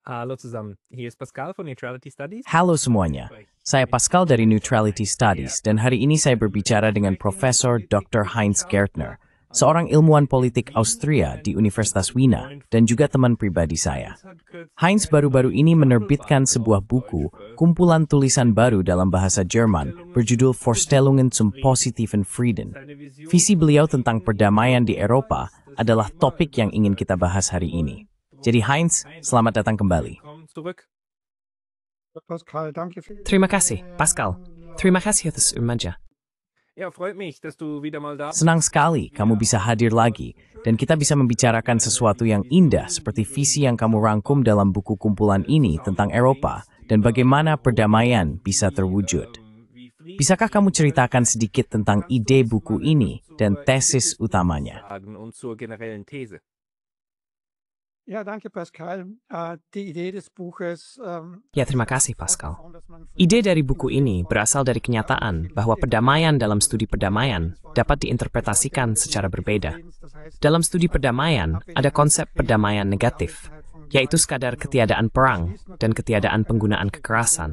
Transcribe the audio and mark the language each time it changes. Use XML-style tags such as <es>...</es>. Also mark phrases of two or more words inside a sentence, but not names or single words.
<de>Hallo zusammen, hier ist Pascal von Neutrality Studies.</de> <id>Halo semuanya, saya Pascal dari Neutrality Studies dan hari ini saya berbicara dengan Profesor Dr. Heinz Gärtner, seorang ilmuwan politik Austria di Universitas Wiener dan juga teman pribadi saya. Heinz baru-baru ini menerbitkan sebuah buku, kumpulan tulisan baru dalam bahasa Jerman, berjudul Vorstellungen zum positiven Frieden. Visi beliau tentang perdamaian di Eropa adalah topik yang ingin kita bahas hari ini. Jadi Heinz, selamat datang kembali. Terima kasih, Pascal. Terima kasih atas umatnya.</id> <de>Ja, freut mich, dass du wieder mal da bist.</de> <id>Senang sekali kamu bisa hadir lagi, dan kita bisa membicarakan sesuatu yang indah seperti visi yang kamu rangkum dalam buku kumpulan ini tentang Eropa dan bagaimana perdamaian bisa terwujud. Bisakah kamu ceritakan sedikit tentang ide buku ini dan tesis utamanya?</id> <de>Und zur generellen These. Ja, danke Pascal. Die Idee des Buches.</de> <id>Ya, terima kasih, Pascal. Ide dari buku ini berasal dari kenyataan bahwa perdamaian dalam studi perdamaian dapat diinterpretasikan secara berbeda. Dalam studi perdamaian, ada konsep perdamaian negatif, yaitu sekadar ketiadaan perang dan ketiadaan penggunaan kekerasan.</id>